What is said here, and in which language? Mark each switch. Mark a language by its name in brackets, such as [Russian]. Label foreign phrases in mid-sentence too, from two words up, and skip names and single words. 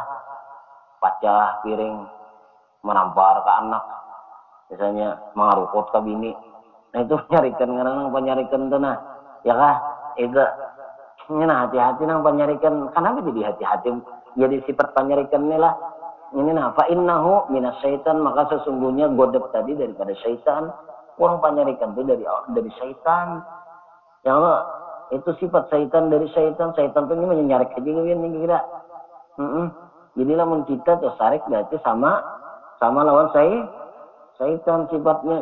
[Banjar] Pacah piring menampar ke anak. Misalnya mengarukut ke bini. Nah itu panyarikan karena nang panyarikan tuh nah. Ya kah? Itu nah hati-hati nang panyarikan. Kenapa jadi hati-hati? Jadi sifat panyarikan ini lah. Ini nah [Arabic] فإنه من الشيطان, [Banjar] maka sesungguhnya godep tadi daripada syaitan. Uang panyarikan itu dari syaitan. [Arabic] يا الله, [Banjar] itu sifat syaitan dari syaitan. Syaitan itu ini menyarik aja ini kira. Jadi lamun kita tuh sarik berarti sama lawan syaitan sifatnya.